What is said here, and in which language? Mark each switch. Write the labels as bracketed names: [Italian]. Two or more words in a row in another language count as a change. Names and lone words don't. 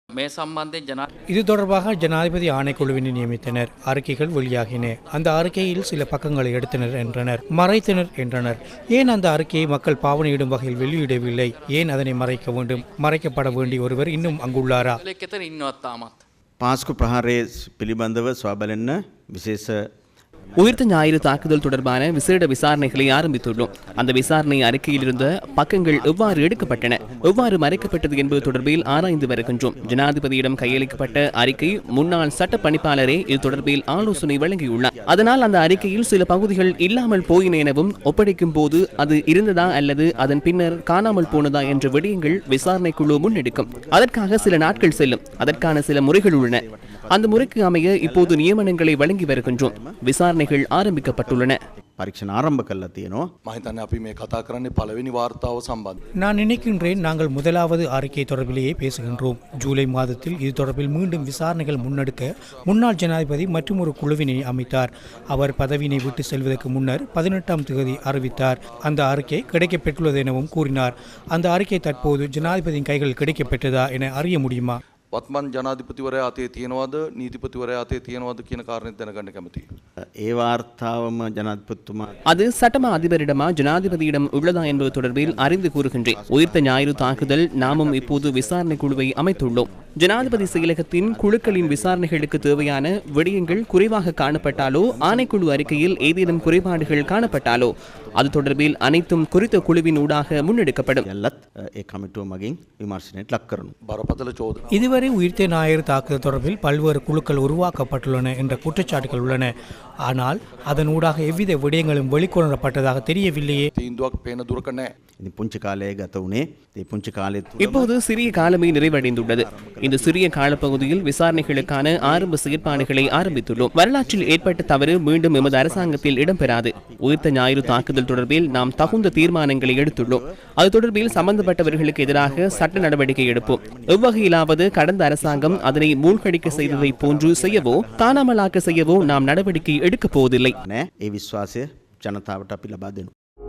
[Tamil] இது தொடர்பாக ஜனாதிபதி ஆணைக்குழுவினை நியமித்தனர். அறிக்கைகள் வெளியாகின. அந்த அறிக்கையில் சில பக்கங்களை எடுத்தனர் என்றனர், மறைத்தனர் என்றனர். ஏன் அந்த அறிக்கையை மக்கள் பாவனையிடும் வகையில் வெளியிடவில்லை? ஏன் அதனை மறைக்க வேண்டும்? மறைக்கப்பட வேண்டிய ஒருவர் இன்னும் அங்குள்ளாரா? [Sinhala] පාස්කු ප්‍රහාරයේ පිළිබඳව සොයාබලන්න විශේෂ [Tamil] உயிர்த்த ஞாயிறு தாக்குதல் தொடர்பான விசேட விசாரணைகளை ஆரம்பித்துள்ளோம். அந்த விசாரணை அறிக்கையில் இருந்த பக்கங்கள் எவ்வாறு எடுக்கப்பட்டன, எவ்வாறு மறைக்கப்பட்டது என்பது தொடர்பில் ஆராய்ந்து வருகின்றோம். ஜனாதிபதியிடம் கையளிக்கப்பட்ட அறிக்கை முன்னாள் சட்ட பணிப்பாளரே இது தொடர்பில் ஆலோசனை வழங்கியுள்ளார். அதனால் அந்த அறிக்கையில் சில பகுதிகள் இல்லாமல் போயின எனவும், ஒப்படைக்கும் போது அது இருந்ததா அல்லது அதன் பின்னர் காணாமல் போனதா என்ற விடயங்கள் விசாரணை குழு முன்னெடுக்கும். அதற்காக சில நாட்கள் செல்லும். அதற்கான சில முறைகள் உள்ளன. அந்த முறைக்கு அமைய இப்போது நியமனங்களை வழங்கி வருகின்றோம். விசாரணைகள் ஆரம்பிக்கப்பட்டுள்ளன. [Sinhala] පරීක්ෂණ ආරම්භ කරලා තියෙනවා. මම හිතන්නේ අපි මේ කතා කරන්නේ පළවෙනි වාර්තාව සම්බන්ධ. [Tamil] நான் நினைக்கின்றேன் நாங்கள் முதலாவது அறிக்கை தொடர்பிலேயே பேசுகின்றோம். ஜூலை மாதத்தில் இது தொடர்பில் மீண்டும் விசாரணைகள் முன்னெடுக்க முன்னாள் ஜனாதிபதி மற்றும் ஒரு குழுவினை அமைத்தார். அவர் பதவியினை விட்டு செல்வதற்கு முன்னர் 18ஆம் தேதி அறிவித்தார். அந்த அறிக்கை கிடைக்கப்பெற்றுள்ளது எனவும் கூறினார். அந்த அறிக்கை தற்போது ஜனாதிபதியின் கைகள் கிடைக்கப்பெற்றதா என அறிய முடியுமா? [Sinhala] වත්මන් ජනාධිපතිවරයා අතේ තියෙනවද නීතිපතිවරයා අතේ තියෙනවද කියන කාරණේ දැනගන්න කැමතියි. ඒ වාර්තාවම ජනාධිපතිතුමා [Tamil] அது சட்டமா அதிபரிடமா ஜனாதிபதியிடம் உள்ளதா என்பது தொடர்பில் அறிந்து கூறுகின்றேன். உயிர்த்த ஞாயிறு தாக்குதல் நாமும் இப்போது விசாரணை குழுவை அமைத்துள்ளோம். ஜனாதிபதி செயலகத்தின் குழுக்களின் விசாரணைகளுக்கு தேவையான விடயங்கள் குறைவாக காணப்பட்டாலோ, ஆணைக்குழு அறிக்கையில் ஏதேனும் குறைபாடுகள் காணப்பட்டாலோ அது தொடர்பில் அனைத்தும் குறித்த குழுவின் ஊடாக முன்னெடுக்கப்படும். [Sinhala] යල්ලත් ඒ කමිටුව මගින් විමර්ශනයට ලක් කරනවා. බරපතල චෝදනා. [Tamil] இதுவரை உயிர்த்த ஞாயிறு தாக்குதல் தொடர்பில் பல்வேறு குழுக்கள் உருவாக்கப்பட்டுள்ளன என்ற குற்றச்சாட்டுகள் உள்ளன. ஆனால் அதன் ஊடாக எவ்வித விடயங்களும் வெளிக்கொணரப்பட்டதாக தெரியவில்லையே. [Sinhala] තීන්දුවක් පේන දුරක නැහැ. ඉතින් පුංචි කාලයේ ගත වුණේ ඒ පුංචි කාලය තුල [Tamil] இப்போது சிறிய காலமே நிறைவடைந்துள்ளது. இந்த சிறிய காலப்பகுதியில் விசாரணைகளுக்கான ஆரம்ப செயற்பாடுகளை ஆரம்பித்துள்ளோம். வரலாற்றில் ஏற்பட்ட தவறு மீண்டும் எமது அரசாங்கத்தில் இடம்பெறாது. உயிர்த்த ஞாயிறு தாக்குதல் தொடர்பில் நாம் தகுந்த தீர்மானங்களை எடுத்துள்ளோம். அது தொடர்பில் சம்பந்தப்பட்டவர்களுக்கு எதிராக சட்ட நடவடிக்கை எடுப்போம். எவ்வகையிலாவது கடந்த அரசாங்கம் அதனை மூழ்கடிக்க செய்ததை போன்று செய்யவோ, காணாமலாக்க செய்யவோ நாம் நடவடிக்கை எடுக்கப் போவதில்லை. [Sinhala] නෑ. ඒ විශ්වාසය ජනතාවට අපි ලබා දෙනවා.